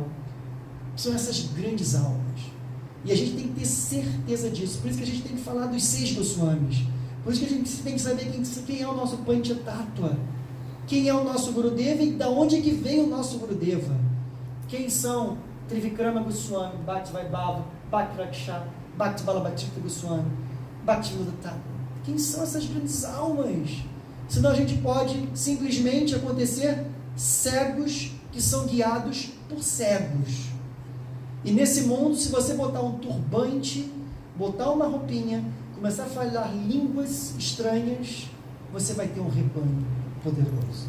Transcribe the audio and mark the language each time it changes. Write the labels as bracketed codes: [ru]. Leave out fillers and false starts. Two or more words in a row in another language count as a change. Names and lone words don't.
[pt] São essas grandes almas. E a gente tem que ter certeza disso. Por isso que a gente tem que falar dos 6 Goswamis. Por isso que a gente tem que saber quem é o nosso Panchatattva. Quem é o nosso Gurudeva e de onde é que vem o nosso Gurudeva. Quem são Trivikrama Goswami, Bhakti Vaibhava, Bhakti Raksha, Bhakti Balabhatirtha Goswami, Bhakti Vedanta. Quem são essas grandes almas? Senão a gente pode simplesmente acontecer cegos que são guiados por cegos. E nesse mundo, se você botar um turbante, botar uma roupinha, começar a falar línguas estranhas, você vai ter um rebanho poderoso.